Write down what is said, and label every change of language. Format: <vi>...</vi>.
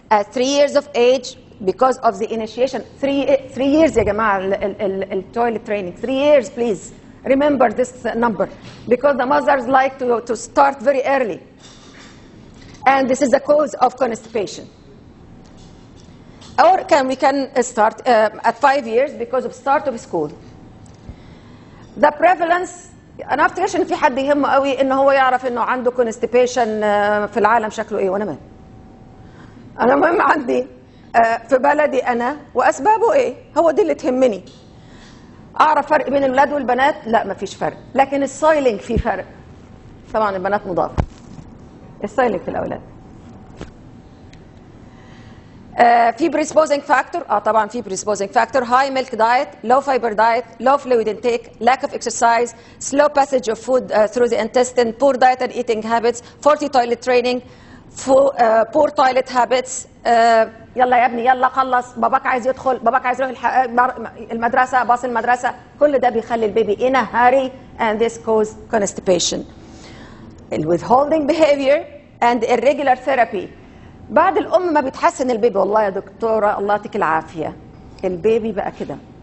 <en>At 3 years of age, because of the initiation. 3 years</en> <ar>يا جماعة</ar> <en>toilet training. 3 years, please. Remember this number. Because the mothers like to start very early. And this is the cause of constipation. Or we can start at 5 years because of start of school.</en> <ar>The prevalence, أنا أفتكرش إن في حد يهمه قوي إن هو يعرف إنه عنده constipation في العالم شكله إيه وأنا مال. أنا مهم عندي في بلدي أنا وأسبابه إيه؟ هو دي اللي تهمني. أعرف فرق بين الولاد والبنات؟ لا مفيش فرق، لكن السايلينج فيه فرق. طبعا البنات مضاف. السايلينج في الأولاد.</ar> <en>في predisposing factor</en> <ar>طبعا</ar> <en>في predisposing factor, high milk diet, low fiber diet, low fluid intake, lack of exercise, slow passage of food through the intestine, poor diet and eating habits, faulty toilet training, poor toilet habits.</en> <ar>يلا يا ابني يلا خلص، باباك عايز يدخل، باباك عايز يروح المدرسة، باص المدرسة، كل ده بيخلي البيبي</ar> <en>in a hurry and this cause constipation. withholding behavior and irregular therapy.</en> <ar>بعد الأم ما بتحسن البيبي، والله يا دكتورة الله يعطيك العافية البيبي بقى كده.</ar>